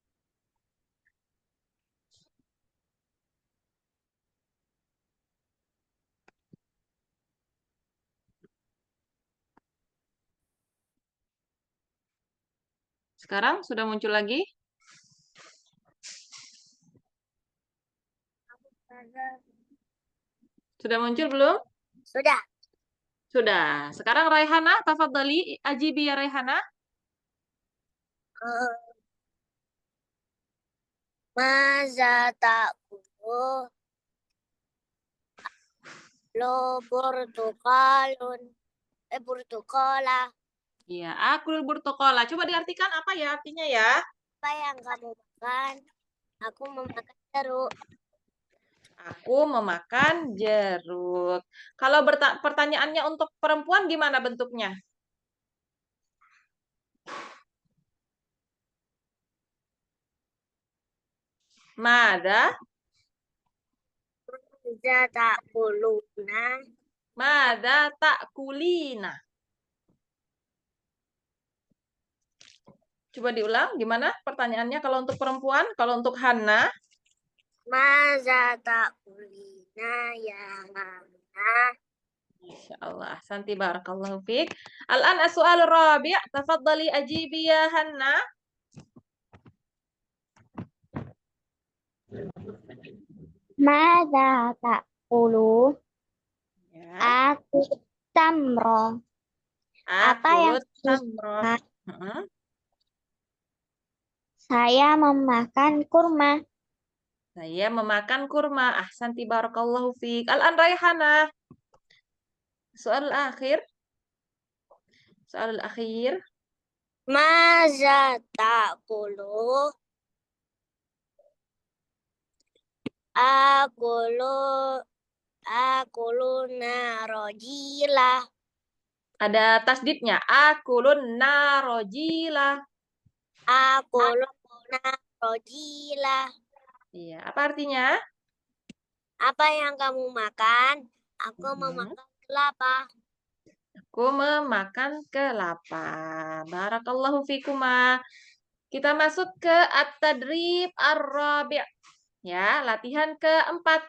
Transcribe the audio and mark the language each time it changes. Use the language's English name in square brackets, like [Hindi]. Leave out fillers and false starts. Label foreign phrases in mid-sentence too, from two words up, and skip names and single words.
[Indonesian] Sekarang sudah muncul lagi? Sudah muncul belum? Sudah. Sudah. Sekarang Raihana, [Arabic] تفضلي أجيبي يا ريحانة. ماذا تأكل? لو برتقال. Burtukala. Iya, آكل البرتقالة. [Indonesian] Coba diartikan apa ya artinya ya? Apa yang kamu makan? Aku memakan jeruk. Aku memakan jeruk. Kalau pertanyaannya untuk perempuan gimana bentuknya? [Arabic] Mada, ماذا تأكلون. ماذا تأكلين. [Indonesian] Coba diulang, gimana pertanyaannya kalau untuk perempuan? Kalau untuk Hana, [Arabic] ماذا تأكلين يا هناء. ما شاء الله أحسنت بارك الله فيك. الآن السؤال الرابع تفضلي أجيبي يا هناء. ماذا تأكل? [Indonesian] Ya, Aku tamro. Apa yang [Arabic] آكل التمرة. Heeh. [Indonesian] Saya memakan kurma. Saya memakan kurma. [Arabic] أحسنت بارك الله فيك. [Indonesian] Al-an Raihana. Soal akhir. Soal akhir. [Arabic] ماذا تأكل? آكل النارجيلة. [Indonesian] Ada tasdidnya. [Arabic] آكل النارجيلة. آكل النارجيلة. [Indonesian] Iya, apa artinya? Apa yang kamu makan? Aku Mhm. memakan kelapa. Aku memakan kelapa. [Arabic] بارك الله فيكما. [Indonesian] Kita masuk ke [Arabic] التدريب الرابع'. [Indonesian] Ya, latihan keempat.